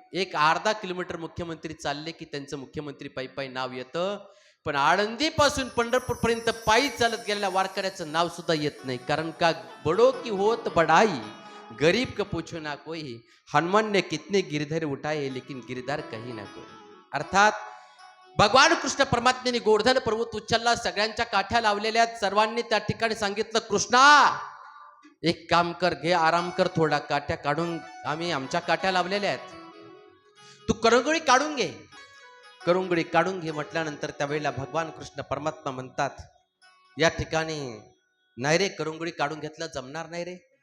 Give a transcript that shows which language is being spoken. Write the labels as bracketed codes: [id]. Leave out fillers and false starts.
[mr] एक अर्धा किलोमीटर मुख्यमंत्री चालले की त्यांचं मुख्यमंत्री पायी पायी नाव येतं. पण आळंदी पासून पंढरपूर पर्यंत पायी चालत गेलेल्या वारकऱ्याचं नाव सुद्धा येत नाही. कारण का? [hi] बडो की होत बडाई, गरीब का पूछो ना कोई. हनुमान ने कितने गिरधर उठाए लेकिन गिरधर कहीं ना कोई. [mr] अर्थात भगवान कृष्ण परमात्म्याने गोवर्धन पर्वत उचलला. सगळ्यांच्या काठ्या लावलेल्या. सर्वांनी त्या ठिकाणी सांगितलं, कृष्णा एक काम कर, घे आराम कर थोडा, काठ्या काढून, आम्ही आमच्या काठ्या लावलेल्या आहेत, तू करंगोळी काढून घे. करंगोळी काढून घे म्हटल्यानंतर त्यावेळेला भगवान कृष्ण परमात्मा म्हणतात, या ठिकाणी नाही रे, करंगोळी काढून घेतलं जमणार नाही रे.